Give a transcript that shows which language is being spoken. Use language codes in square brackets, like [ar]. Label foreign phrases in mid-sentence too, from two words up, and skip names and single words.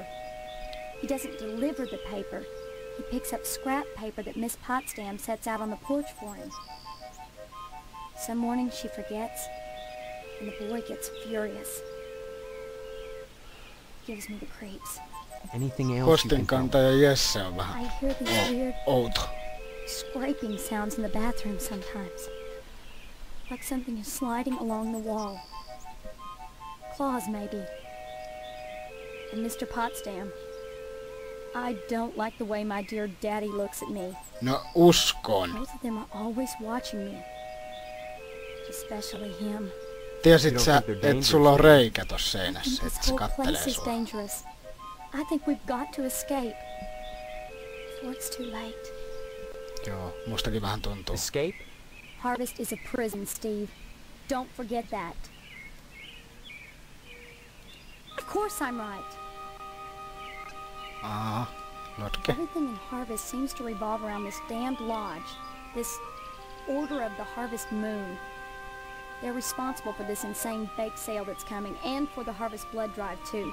[en] He doesn't deliver the paper. He picks up scrap paper that Miss Pottsdam sets out on the porch for him. Some mornings she forgets, and the boy gets furious. Gives me the creeps. Anything else you can tell me? [fi] Postinkantaja Jesse on vähän [en] I hear these weird [fi] outo. [en] scraping sounds in the bathroom sometimes. Like something is sliding along the wall. Claws, maybe. And Mr. Pottsdam. I don't like the way my dear daddy looks at me. [fi] No uskon. [en] Both of them are always watching me. Especially him. [fi] Tiesit sä, että sulla on reikä tossa [en] I think [fi] seinässä, [en] this [fi] että se [en] whole [fi] kattelee [en] place is [fi] sua. [en] dangerous. I think we've got to escape. Before it's too late. [fi] Joo, mustakin vähän tuntuu. [en] Escape? Harvest is a prison, Steve. Don't forget that. Of course I'm right. [fi] Aha, Lotke. [en] Everything in Harvest seems to revolve around this damned lodge. This Order of the Harvest Moon. They're responsible for this insane bake sale that's coming, and for the Harvest Blood Drive, too.